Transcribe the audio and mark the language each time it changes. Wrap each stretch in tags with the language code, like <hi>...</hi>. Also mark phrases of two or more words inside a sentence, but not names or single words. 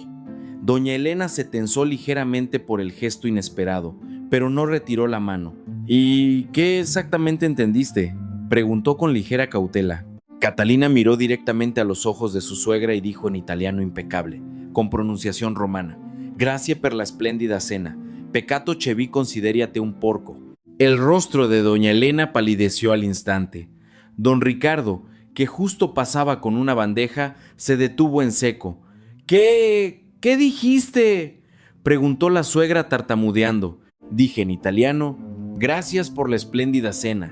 <es>Doña Elena se tensó ligeramente por el gesto inesperado, pero no retiró la mano. ¿Y qué exactamente entendiste?, preguntó con ligera cautela. Catalina miró directamente a los ojos de su suegra y dijo en italiano impecable, con pronunciación romana:</es> <it>Grazie per la splendida cena. Peccato che vi consideriate un porco.</it> <es>El rostro de doña Elena palideció al instante. Don Ricardo, que justo pasaba con una bandeja, se detuvo en seco. ¿Qué dijiste?, preguntó la suegra tartamudeando. Dije en italiano: Gracias por la espléndida cena.</es>